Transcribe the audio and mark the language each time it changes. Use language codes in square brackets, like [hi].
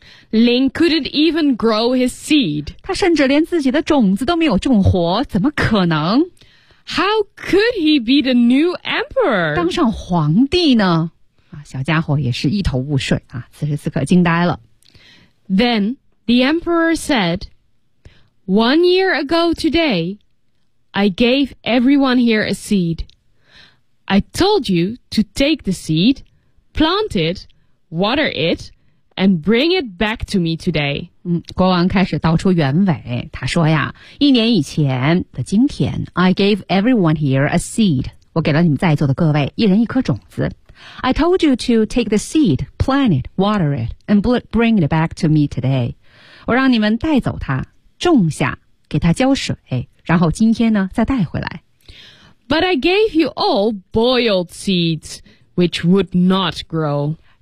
[en] Ling couldn't even grow his seed. [zh] 他甚至连自己的种子都没有种活，怎么可能？ [en] How could he be the new emperor? [zh] 当上皇帝呢？小家伙也是一头雾水啊，此时此刻惊呆了。 [en] Then the emperor said, One year ago today, I gave everyone here a seed. I told you to take the seed, plant it, water it, and bring it back to me today. [zh] 国王开始道出原委，他说呀，一年以前的今天 [en] I gave everyone here a seed. [zh] 我给了你们在座的各位一人一颗种子。 [en] I told you to take the seed, plant it, water it, and bring it back to me today. [zh] 我让你们带走它，种下，给它浇水，然后今天呢，再带回来。 [en] But I gave you all boiled seeds, which would not grow.